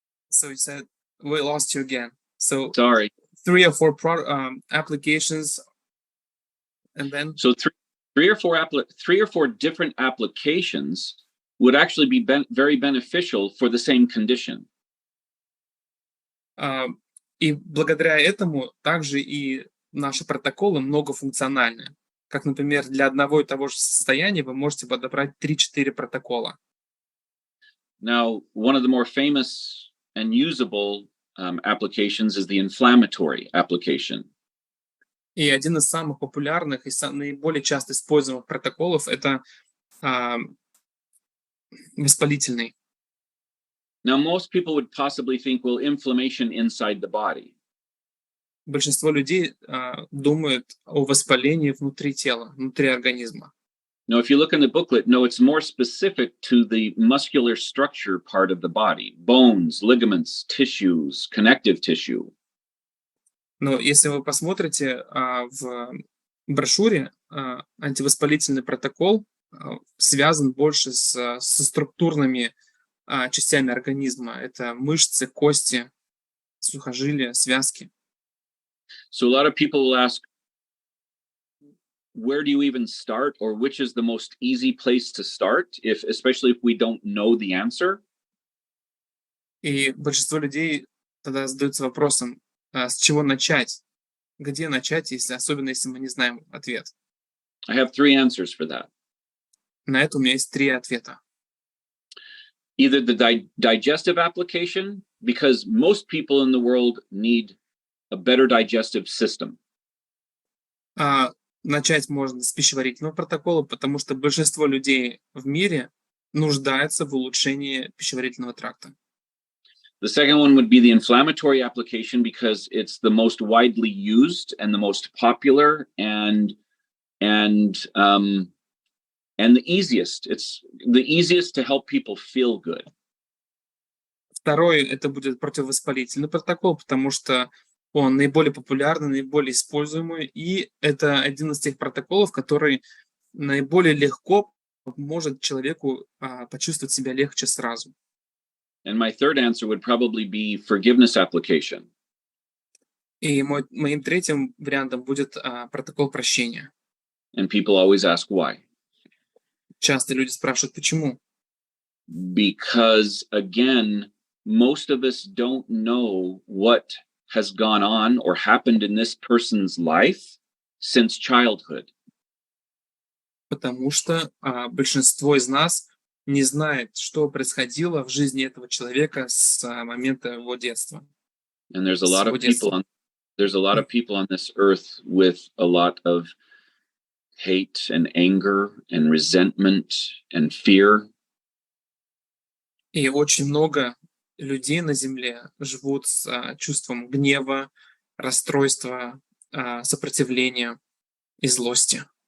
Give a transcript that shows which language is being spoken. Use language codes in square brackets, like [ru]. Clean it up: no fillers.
[en] So you said we lost you again. So sorry. 3 or 4 applications, and then so 3 or 4 different applications would actually be very beneficial for the same condition. [ru] И благодаря этому также и наши протоколы многофункциональны. Как, например, для одного и того же состояния вы можете подобрать 3-4 протокола. [en] Now, one of the more famous and usable applications is the inflammatory application. [ru] И один из самых популярных и наиболее часто используемых протоколов – это воспалительный. [en] Now, most people would possibly think, well, inflammation inside the body. [ru] Большинство людей думают о воспалении внутри тела, внутри организма. [en] Now, if you look in the booklet, no, it's more specific to the muscular structure part of the body, bones, ligaments, tissues, connective tissue. [ru] Но если вы посмотрите в брошюре, антивоспалительный протокол связан больше со структурными частями организма. Это мышцы, кости, сухожилия, связки. [en] So a lot of people will ask, where do you even start, or which is the most easy place to start, especially if we don't know the answer? [ru] И большинство людей тогда задаются вопросом, с чего начать? Где начать, особенно если мы не знаем ответ? [en] I have 3 answers for that. [ru] На это у меня есть 3 ответа. [en] Either the digestive application, because most people in the world need a better digestive system. [ru] Начать можно с пищеварительного протокола, потому что большинство людей в мире нуждается в улучшении пищеварительного тракта. [en] The second one would be the inflammatory application, because it's the most widely used and the most popular and and the easiest. It's the easiest to help people feel good. [ru] Второй это будет противовоспалительный протокол, потому что он наиболее популярный, наиболее используемый, и это один из тех протоколов, который наиболее легко может человеку почувствовать себя легче сразу. [en] And my third answer would probably be forgiveness application. [ru] И моим третьим вариантом будет протокол прощения. [en] And people always ask why. [ru] Часто люди спрашивают, почему? [en] Because, again, most of us don't know what has gone on or happened in this person's life since childhood. [ru] Потому что большинство из нас не знает, что происходило в жизни этого человека с момента его детства. [en] And there's a lot of people on this earth with a lot of hate and anger and resentment and fear. [ru] И очень много людей на Земле живут с чувством гнева, расстройства, сопротивления и злости.